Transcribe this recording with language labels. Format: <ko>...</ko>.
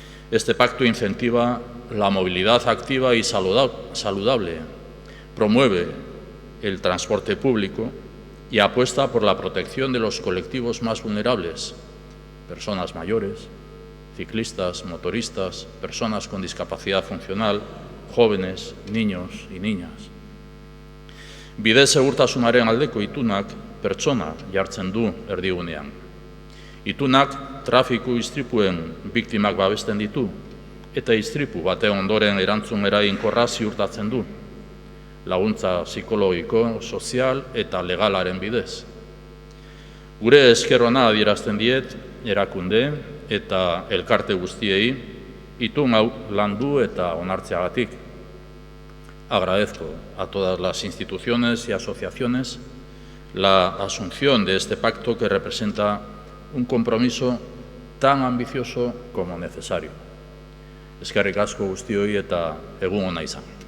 <es>Este pacto incentiva la movilidad activa y saludable, promueve el transporte público y apuesta por la protección de los colectivos más vulnerables, personas mayores, ciclistas, motoristas, personas con discapacidad funcional, jóvenes, niños y niñas.</es> <eu>Bide segurtasunaren aldeko itunak pertsona jartzen du erdigunean. Itunak trafiku istripuen biktimak babesten ditu eta istripu baten ondoren erantzun eraginkorra ziurtatzen du, laguntza psikologiko, sozial eta legalaren bidez. Gure esker ona adierazten diet erakunde eta elkarte guztiei itun hau landu eta onartzeagatik.</eu> <es>Agradezco a todas las instituciones y asociaciones la asunción de este pacto que representa un compromiso tan ambicioso como necesario.</es> <eu>Eskerrik asko guztioi eta egun ona izan.</eu>